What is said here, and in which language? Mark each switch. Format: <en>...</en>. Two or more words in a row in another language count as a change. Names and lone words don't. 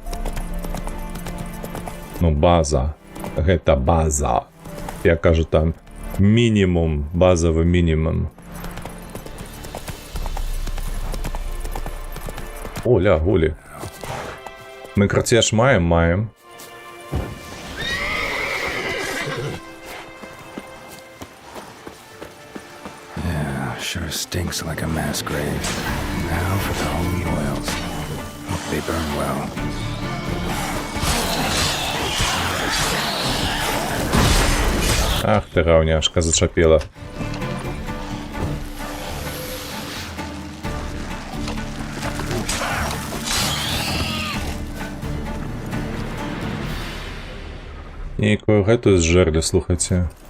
<be>База. Гэта база. Я кажу там мінімум, базавы мінімум. О, ля, гулі. Мы кратеж маем.</be> <en>Sure stinks like a mass grave. Now for the holy oils. Hope they burn well.</en> <be>Ах ты, раўняшка, зачапела. Нейкую гэтую зжэрлі, слухайце.</be>